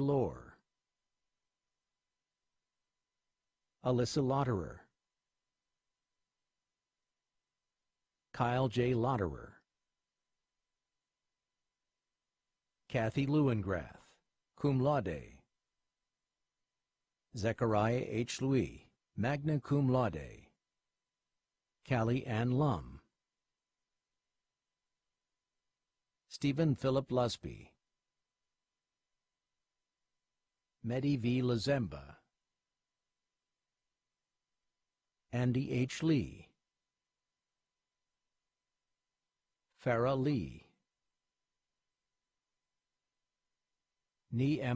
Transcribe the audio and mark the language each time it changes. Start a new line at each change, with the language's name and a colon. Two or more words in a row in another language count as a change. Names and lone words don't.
English: Lohr, Alyssa Lotterer, Kyle J. Lotterer, Kathy Lewengrath,
Latin: cum laude,
English: Zechariah H. Louis,
Latin: magna cum laude,
English: Callie Ann Lum, Stephen Philip Lusby, Mehdi V. Lazemba, Andy H. Lee, Farah Lee, Ni M.